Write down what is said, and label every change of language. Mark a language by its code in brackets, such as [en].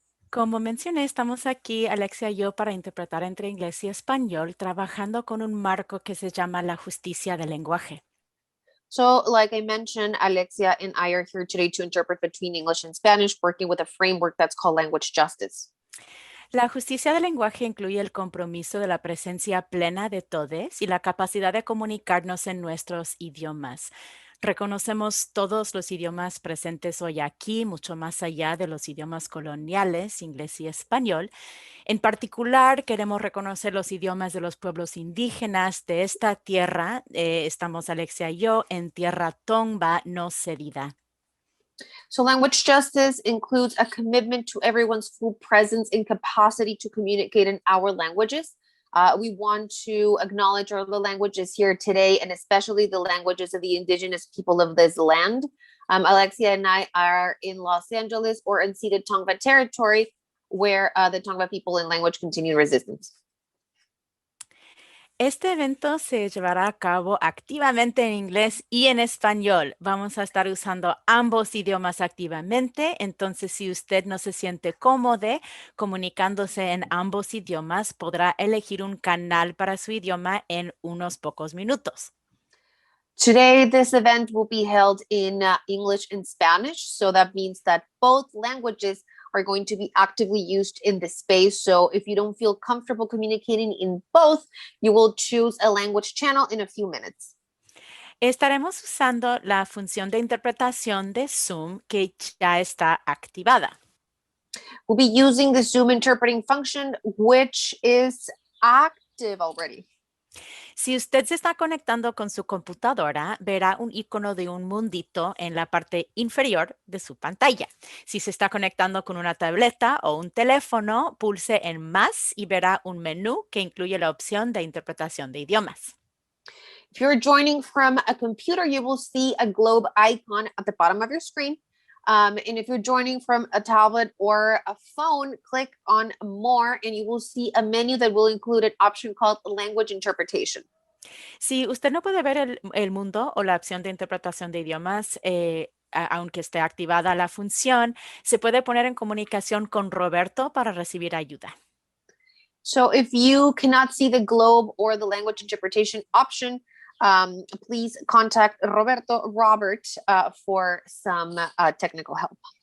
[es] Como mencioné, estamos aquí, Alexia y yo, para interpretar entre inglés y español, trabajando con un marco que se llama la justicia del lenguaje. [en] So, like I mentioned, Alexia and I are here today to interpret between English and Spanish, working with a framework that's called language justice. [es] La justicia del lenguaje incluye el compromiso de la presencia plena de todos y la capacidad de comunicarnos en nuestros idiomas. Reconocemos todos los idiomas presentes hoy aquí, mucho más allá de los idiomas coloniales, inglés y español. En particular, queremos reconocer los idiomas de los pueblos indígenas de esta tierra. Estamos, Alexia y yo, en tierra tomba no cedida. [en] So language justice includes a commitment to everyone's full presence and capacity to communicate in our languages. We want to acknowledge all the languages here today, and especially the languages of the indigenous people of this land. Alexia and I are in Los Angeles or unceded Tongva territory, where the Tongva people and language continue resistance. [es] Este evento se llevará a cabo activamente en inglés y en español. Vamos a estar usando ambos idiomas activamente, entonces si usted no se siente cómodo comunicándose en ambos idiomas, podrá elegir un canal para su idioma en unos pocos minutos. [en] Today, this event will be held in English and Spanish, so that means that both languages are going to be actively used in the space. So if you don't feel comfortable communicating in both, you will choose a language channel in a few minutes. [es] Estaremos usando la función de interpretación de Zoom que ya está activada. [en] We'll be using the Zoom interpreting function, which is active already. [es] Si usted se está conectando con su computadora, verá un icono de un mundito en la parte inferior de su pantalla. Si se está conectando con una tableta o un teléfono, pulse en más y verá un menú que incluye la opción de interpretación de idiomas. [en] If you're joining from a computer, you will see a globe icon at the bottom of your screen. And if you're joining from a tablet or a phone, click on more and you will see a menu that will include an option called language interpretation. [es] Si usted no puede ver el mundo o la opción de interpretación de idiomas, aunque esté activada la función, se puede poner en comunicación con Roberto para recibir ayuda. [en] So if you cannot see the globe or the language interpretation option, please contact Robert, for some technical help.